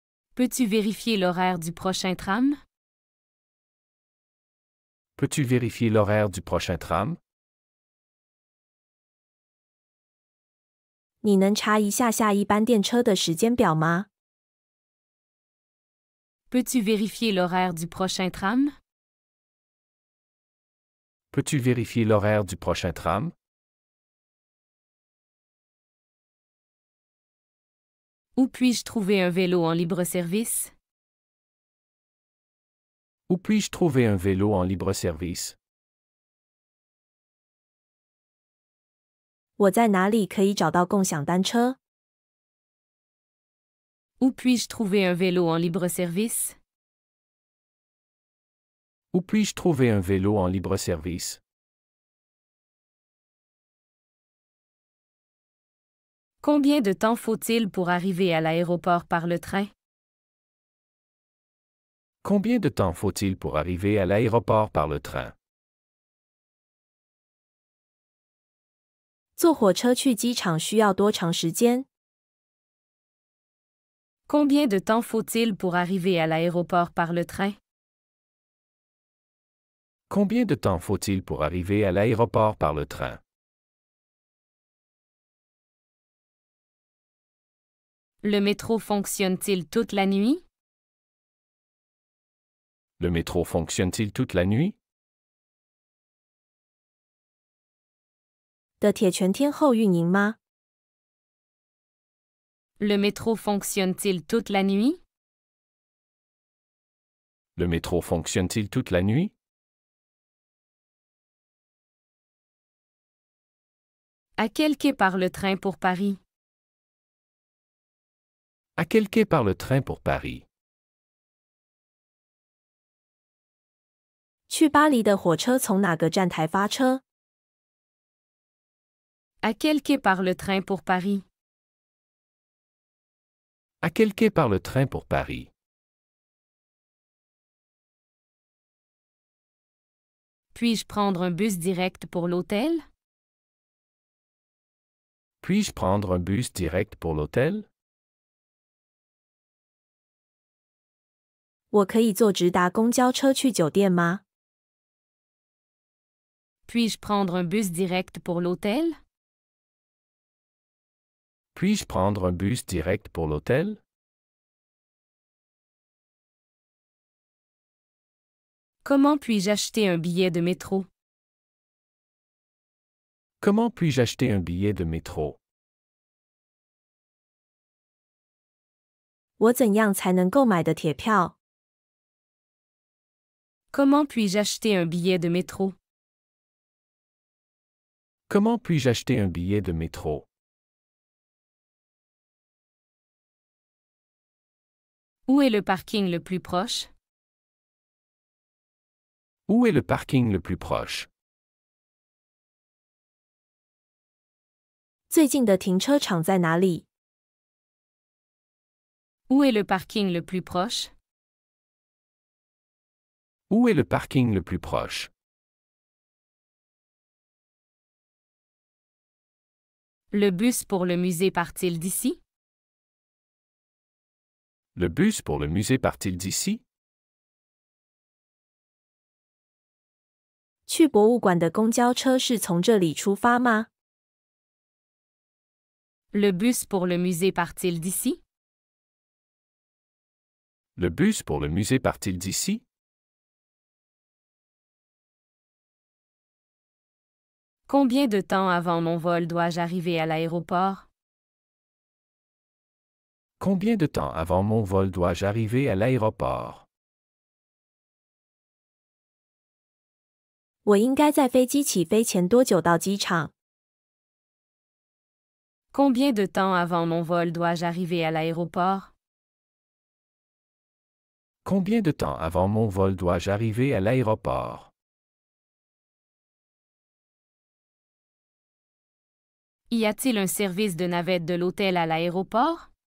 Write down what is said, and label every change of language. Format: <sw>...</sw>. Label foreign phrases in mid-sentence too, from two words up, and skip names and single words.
<fr>Peux-tu vérifier l'horaire du prochain tram? Peux-tu vérifier l'horaire du prochain tram?</fr> <zh>你能查一下下一班电车的时间表吗？</zh> <fr>Peux-tu vérifier l'horaire du prochain tram? Peux-tu vérifier l'horaire du prochain tram? Où puis-je trouver un vélo en libre-service? Où puis-je trouver un vélo en libre-service?</fr> <zh>我在哪里可以找到共享单车？</zh> <fr>Où puis-je trouver un vélo en libre-service? Où puis-je trouver un vélo en libre-service? Combien de temps faut-il pour arriver à l'aéroport par le train? Combien de temps faut-il pour arriver à l'aéroport par le train?</fr> <zh>坐火车去机场需要多长时间？</zh> <fr>Combien de temps faut-il pour arriver à l'aéroport par le train? Combien de temps faut-il pour arriver à l'aéroport par le train? Le métro fonctionne-t-il toute la nuit? Le métro fonctionne-t-il toute la nuit?</fr> <zh>的铁全天候运营吗？</zh> <fr>Le métro fonctionne-t-il toute la nuit? Le métro fonctionne-t-il toute la nuit? À quel quai part le train pour Paris? À quel quai part le train pour Paris?</fr> <zh>去巴黎的火车从哪个站台发车？</zh> <fr>À quel quai part le train pour Paris? À quel quai part le train pour Paris? Puis-je prendre un bus direct pour l'hôtel? Puis-je prendre un bus direct pour l'hôtel?</fr> <zh>我可以坐直达公交车去酒店吗？</zh> <fr>Puis-je prendre un bus direct pour l'hôtel? Puis-je prendre un bus direct pour l'hôtel? Comment puis-je acheter un billet de métro? Comment puis-je acheter un billet de métro?</fr> <zh>我怎样才能购买的铁票？</zh> <fr>Comment puis-je acheter un billet de métro? Comment puis-je acheter un billet de métro? Où est le parking le plus proche? Où est le parking le plus proche?</fr> <zh>最近的停车场在哪里？</zh> <fr>Où est le parking le plus proche? Où est le parking le plus proche? Le bus pour le musée part-il d'ici? Le bus pour le musée part-il d'ici?</fr> <zh>去博物馆的公交车是从这里出发吗？</zh> <fr>Le bus pour le musée part-il d'ici? Le bus pour le musée part-il d'ici? Combien de temps avant mon vol dois-je arriver à l'aéroport? Combien de temps avant mon vol dois-je arriver à l'aéroport?</fr> <zh>我应该在飞机起飞前多久到机场？</zh> <fr>Combien de temps avant mon vol dois-je arriver à l'aéroport? Combien de temps avant mon vol dois-je arriver à l'aéroport? Y a-t-il un service de navette de l'hôtel à l'aéroport?</fr>